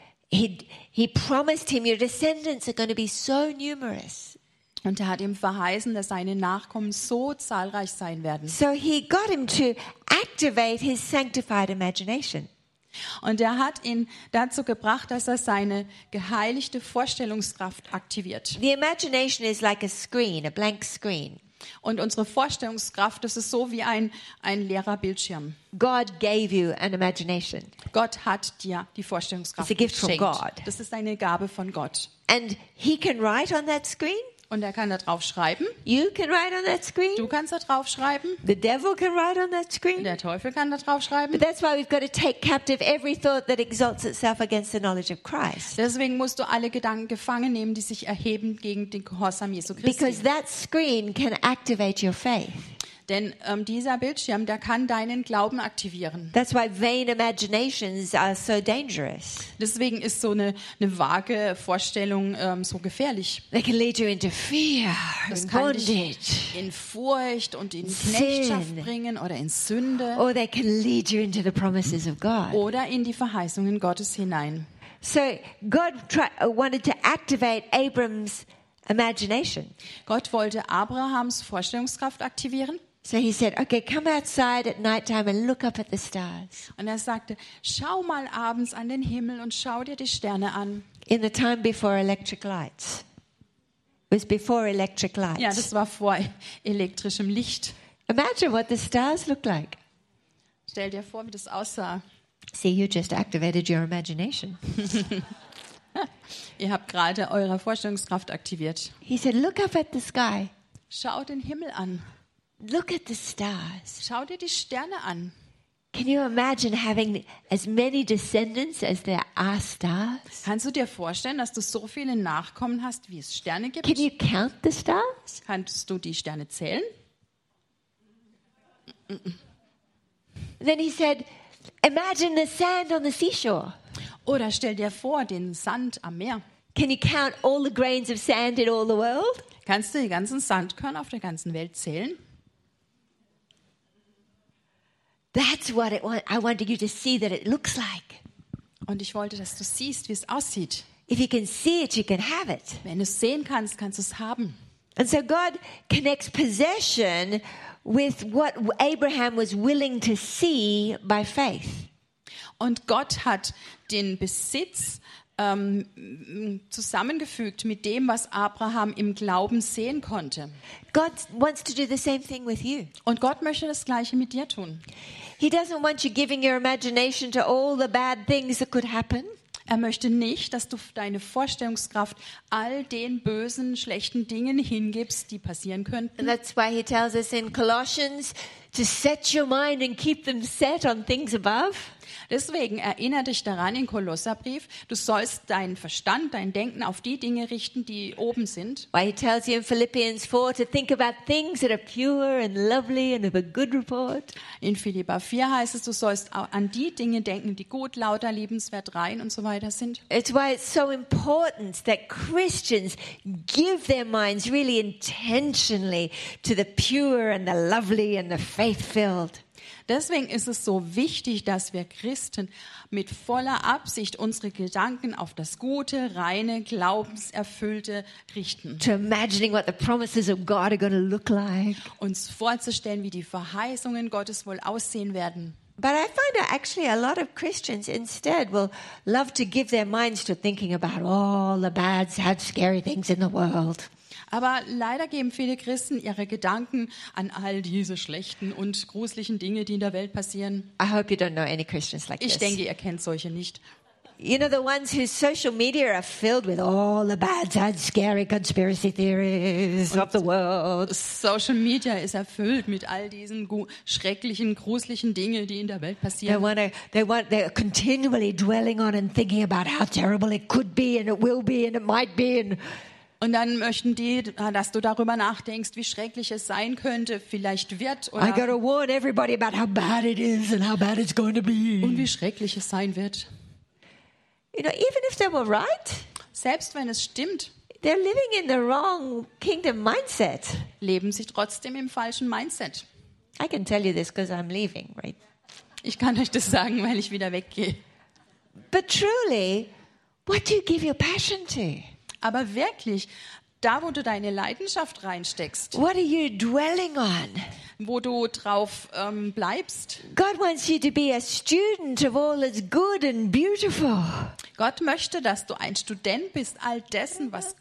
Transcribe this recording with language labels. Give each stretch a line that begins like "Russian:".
English: He promised him, your descendants are going to be so numerous.
German: Und er hat ihm verheißen, dass seine Nachkommen so zahlreich sein werden.
English: So he got him to activate his sanctified imagination.
German: Und er hat ihn dazu gebracht, dass er seine geheiligte Vorstellungskraft aktiviert.
English: The imagination is like a screen, a blank screen.
German: Und unsere Vorstellungskraft, das ist so wie ein leerer Bildschirm.
English: God gave you an imagination.
German: Gott hat dir die Vorstellungskraft geschenkt.
English: It's a gift from God.
German: Das ist eine Gabe von Gott.
English: And he can write on that screen.
German: Und er kann da drauf schreiben.
English: You can write on that screen.
German: Du kannst da drauf schreiben.
English: The devil can write on that screen.
German: Der Teufel kann da drauf schreiben.
English: But that's why we've got to take captive every thought that exalts itself against the knowledge of Christ.
German: Deswegen musst du alle Gedanken gefangen nehmen, die sich erheben gegen den Gehorsam Jesu Christi.
English: Because that screen can activate your faith.
German: Denn dieser Bildschirm, der kann deinen Glauben aktivieren.
English: That's why vain imaginations are so dangerous.
German: Deswegen ist so eine vage Vorstellung so gefährlich.
English: They can lead you into fear,
German: das kann dich in Furcht und in Knechtschaft bringen oder in Sünde.
English: Or they can lead you into the promises of God.
German: Oder in die Verheißungen Gottes hinein.
English: So God wanted to activate Abram's imagination.
German: Gott wollte Abrahams Vorstellungskraft aktivieren.
English: So he said, okay, come outside at night time and look up at the stars.
German: Und er sagte, schau mal abends an den Himmel und schau dir die Sterne an.
English: In the time before electric lights. It was before electric lights.
German: Ja, das war vor elektrischem Licht.
English: Imagine what the stars looked like.
German: Stell dir vor, wie das aussah.
English: See, you just activated your imagination.
German: Ihr habt gerade eure Vorstellungskraft aktiviert.
English: He said, look up at the sky.
German: Schau den Himmel an.
English: Look at the stars.
German: Schau dir die Sterne an.
English: Can you imagine having as many descendants as there are stars?
German: Kannst du dir vorstellen, dass du so viele Nachkommen hast, wie es Sterne gibt?
English: Can you count the stars?
German: Kannst du die Sterne zählen?
English: Then he said, imagine the sand on the seashore.
German: Oder stell dir vor, den Sand am Meer.
English: Can you count all the grains of sand in all the world?
German: Kannst du die ganzen Sandkörner auf der ganzen Welt zählen?
English: That's what it was. I wanted you to see that it looks like.
German: Und ich wollte, dass du siehst, wie es aussieht.
English: If you can see it, you can have it.
German: Wenn du es sehen kannst, kannst du es haben.
English: And so God connects possession with what Abraham was willing to see by faith.
German: Und Gott hat den Besitz zusammengefügt mit dem, was Abraham im Glauben sehen konnte.
English: God wants to do the same thing with you.
German: Und Gott möchte das Gleiche mit dir tun.
English: He doesn't want you giving your imagination to all the bad things that could happen.
German: Er möchte nicht, dass du deine Vorstellungskraft all den bösen, schlechten Dingen hingibst, die passieren könnten.
English: And that's why he tells us in Colossians to set your mind and keep them set on things above.
German: Deswegen erinnere dich daran im Kolosserbrief, du sollst deinen Verstand, dein Denken auf die Dinge richten, die oben sind.
English: Why he tells you in Philippians 4 to think about things that are pure and lovely and of a good report.
German: In Philippa 4 heißt es, du sollst an die Dinge denken, die gut, lauter, liebenswert, rein und so weiter sind.
English: It's why it's so important that Christians give their minds really intentionally to the pure and the lovely and the faith-filled.
German: Deswegen ist es so wichtig, dass wir Christen mit voller Absicht unsere Gedanken auf das Gute, reine, glaubenserfüllte richten.
English: To imagining what the promises of God are going to look like.
German: Uns vorzustellen, wie die Verheißungen Gottes wohl aussehen werden.
English: But I find that actually a lot of Christians instead will love to give their minds to thinking about all the bad, sad, scary things in the world.
German: Aber leider geben viele Christen ihre Gedanken an all diese schlechten und gruseligen Dinge, die in der Welt passieren.
English: I hope you don't know any Christians like this.
German: Ich denke, ihr kennt solche nicht.
English: You know the ones whose social media are filled with all the bad, sad, scary conspiracy theories of the world.
German: Social media ist erfüllt mit all diesen schrecklichen, gruseligen Dingen, die in der Welt passieren.
English: They're continually dwelling on and thinking about how terrible it could be and it will be and it might be and.
German: Und dann möchten die, dass du darüber nachdenkst, wie schrecklich es sein könnte, vielleicht wird oder.
English: I gotta warn everybody about how bad it is and how bad it's going to be.
German: Und wie schrecklich es sein wird.
English: You know, even if they were right.
German: Selbst wenn es stimmt.
English: They're living in the wrong kingdom mindset.
German: Leben sie trotzdem im falschen Mindset.
English: I can tell you this because I'm leaving, right?
German: Ich kann euch das sagen, weil ich wieder weggehe.
English: But truly, what do you give your passion to?
German: Aber wirklich, da wo du deine Leidenschaft reinsteckst.
English: What are you dwelling on?
German: Wo du drauf bleibst.
English: God wants you to be a student of all that's good and beautiful.
German: Gott möchte, dass du ein Student bist all dessen, was